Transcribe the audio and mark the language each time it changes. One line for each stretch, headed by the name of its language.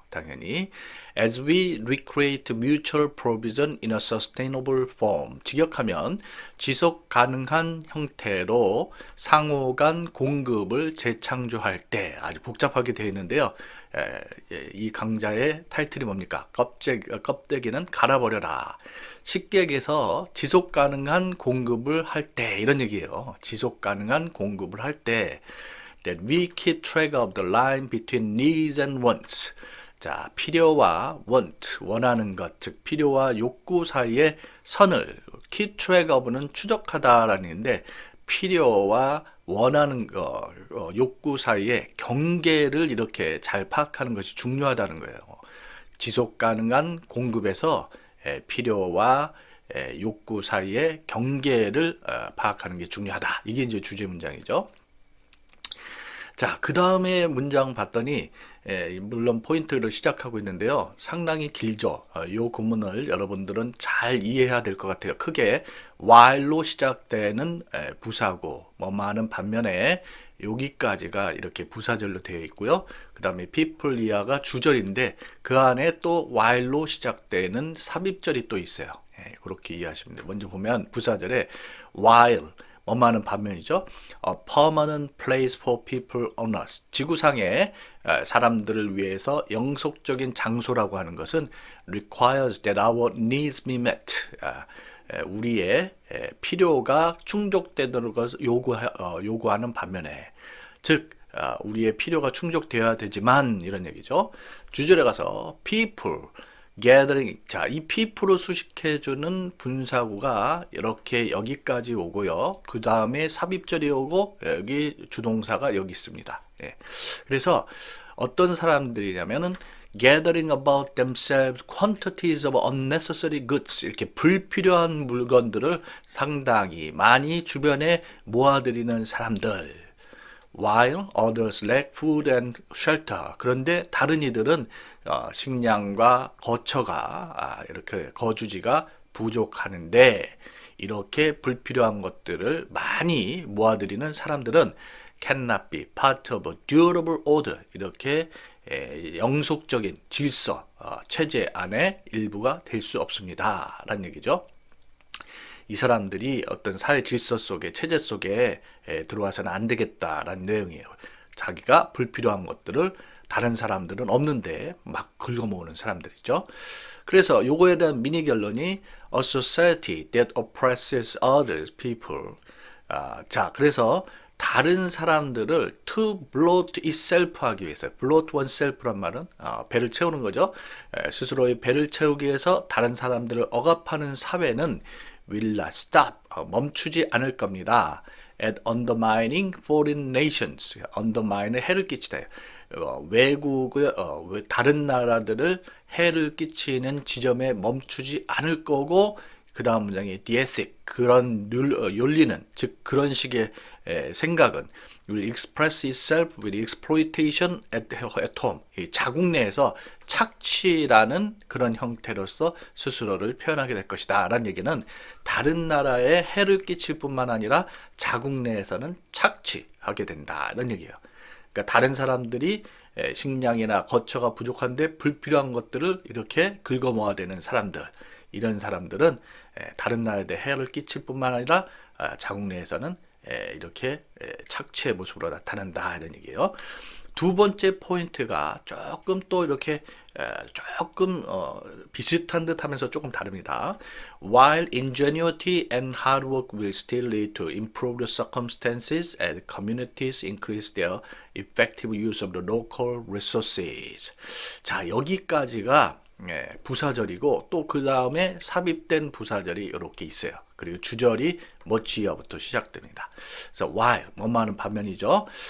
Korean: 당연히
English: as we recreate mutual provision in a sustainable form
Korean: 직역하면 지속 가능한 형태로 상호 간 공급을 재창조할 때 아주 복잡하게 되어 있는데요. 이 강좌의 타이틀이 뭡니까? 껍데기는 갈아버려라. 쉽게 얘기해서 지속 가능한 공급을 할 때 이런 얘기예요. 지속 가능한 공급을 할 때
English: that we keep track of the line between needs and wants.
Korean: 자, 필요와 want, 원하는 것, 즉 필요와 욕구 사이의 선을
English: keep track of
Korean: 는 추적하다라는 얘기인데 필요와 원하는 거, 욕구 사이의 경계를 이렇게 잘 파악하는 것이 중요하다는 거예요. 지속 가능한 공급에서 필요와 욕구 사이의 경계를 파악하는 게 중요하다. 이게 이제 주제 문장이죠. 자, 그 다음에 문장 봤더니 물론 포인트를 시작하고 있는데요. 상당히 길죠. 이 구문을 여러분들은 잘 이해해야 될 것 같아요. 크게 while로 시작되는 부사고 뭐뭐하는 반면에 여기까지가 이렇게 부사절로 되어 있고요. 그 다음에 people 이하가 주절인데 그 안에 또 while로 시작되는 삽입절이 또 있어요. 그렇게 이해하시면 돼요. 먼저 보면 부사절에 while 뭐뭐하는 반면이죠.
English: A permanent place for people on earth.
Korean: 지구상에 사람들을 위해서 영속적인 장소라고 하는 것은
English: requires that our needs be met.
Korean: 우리의 필요가 충족되도록 것을 요구하는 반면에 즉 우리의 필요가 충족되어야 되지만 이런 얘기죠. 주절에 가서 people gathering. 자, 이 people로 수식해주는 분사구가 이렇게 여기까지 오고요. 그 다음에 삽입절이 오고 여기 주동사가 여기 있습니다. 그래서 어떤 사람들이냐면은
English: gathering about themselves quantities of unnecessary goods
Korean: 이렇게 불필요한 물건들을 상당히 많이 주변에 모아들이는 사람들.
English: While others lack food and shelter.
Korean: 그런데 다른 이들은 식량과 거처가 이렇게 거주지가 부족하는데 이렇게 불필요한 것들을 많이 모아들이는 사람들은
English: cannot be part of a durable order.
Korean: 이렇게 영속적인 질서, 체제 안에 일부가 될 수 없습니다. 라는 얘기죠. 이 사람들이 어떤 사회 질서 속에, 체제 속에 들어와서는 안 되겠다라는 내용이에요. 자기가 불필요한 것들을 다른 사람들은 없는데 막 긁어모으는 사람들이죠. 그래서 요거에 대한 미니 결론이
English: A society that oppresses other people.
Korean: 자, 그래서 다른 사람들을
English: to bloat itself
Korean: 하기 위해서,
English: bloat oneself
Korean: 란 말은 배를 채우는 거죠. 스스로의 배를 채우기 위해서 다른 사람들을 억압하는 사회는
English: will not stop,
Korean: 멈추지 않을 겁니다.
English: at undermining foreign nations, undermine은
Korean: 해를 끼치다. 외국의 다른 나라들을 해를 끼치는 지점에 멈추지 않을 거고, 그 다음 문장이 the ethic, 그런 윤리는, 즉 그런 식의 생각은
English: will express itself with exploitation at home.
Korean: 이 자국 내에서 착취라는 그런 형태로서 스스로를 표현하게 될 것이다 라는 얘기는 다른 나라에 해를 끼칠 뿐만 아니라 자국 내에서는 착취하게 된다는 얘기예요. 그러니까 다른 사람들이 식량이나 거처가 부족한데 불필요한 것들을 이렇게 긁어모아야 되는 사람들, 이런 사람들은 다른 나라에 대해 해를 끼칠 뿐만 아니라 자국 내에서는 이렇게 착취의 모습으로 나타난다 이런 얘기예요. 두 번째 포인트가 조금 또 이렇게 조금 비슷한 듯 하면서 조금 다릅니다.
English: While ingenuity and hard work will still lead to improved circumstances as communities increase their effective use of the local resources.
Korean: 자, 여기까지가 부사절이고 또 그 다음에 삽입된 부사절이 이렇게 있어요. 그리고 주절이 much부터 시작됩니다. 그래서 while 뭐뭐하는 반면이죠.